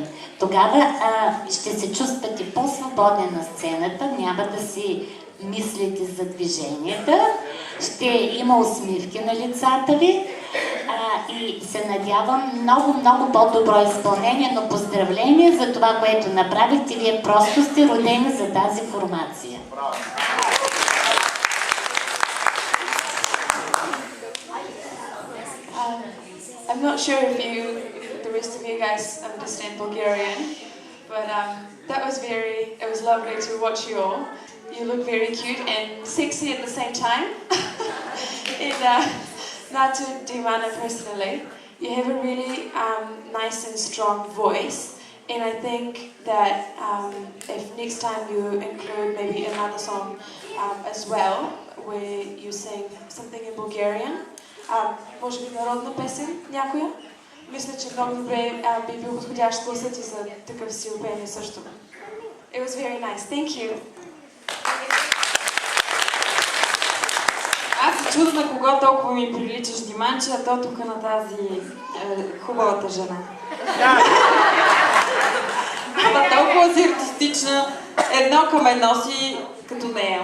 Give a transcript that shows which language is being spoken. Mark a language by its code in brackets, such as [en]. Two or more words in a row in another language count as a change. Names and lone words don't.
[bg] Тогава ще се чувствате по-свободни на сцената, няма да си мислите за движенията, ще има усмивки на лицата ви и се надявам много по-добро изпълнение, но поздравление за това, което направихте. Вие просто сте родени за тази формация. [en] I'm not sure if the rest of you guys understand Bulgarian, but it was lovely to watch you all. You look very cute and sexy at the same time. And not to Dimana personally, You have a really nice and strong voice, and I think that if next time you include maybe another song as well, where you sing something in Bulgarian, [bg] може би народна песен, някоя? Мисля, че много добре би бил подходящ гласът и за такъв стил пеене също. [en] It was very nice. Thank you. [bg] Аз се чудя на кого толкова ми приличаш, Диманче, а то тук на тази хубавата жена. Ама толкова си артистична, едно към едно си като нея.